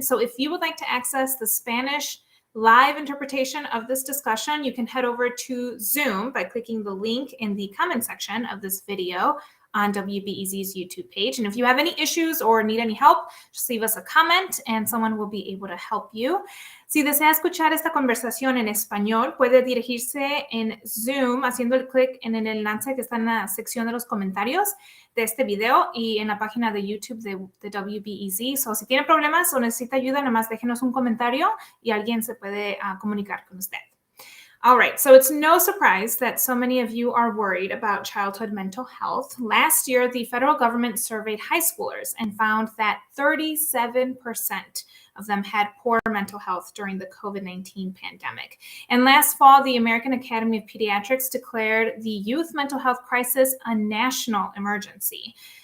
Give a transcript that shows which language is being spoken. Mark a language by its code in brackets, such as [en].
[en] So if you would like to access the Spanish live interpretation of this discussion, you can head over to Zoom by clicking the link in the comment section of this video on WBEZ's YouTube page. And if you have any issues or need any help, just leave us a comment and someone will be able to help you. [es] Si desea escuchar esta conversación en español, puede dirigirse en Zoom haciendo el clic en el enlace que está en la sección de los comentarios de este video y en la página de YouTube de WBEZ. So, si tiene problemas o necesita ayuda, nomás déjenos un comentario y alguien se puede comunicar con usted. [en] All right, so it's no surprise that so many of you are worried about childhood mental health. Last year, the federal government surveyed high schoolers and found that 37% of them had poor mental health during the COVID-19 pandemic. And last fall, the American Academy of Pediatrics declared the youth mental health crisis a national emergency.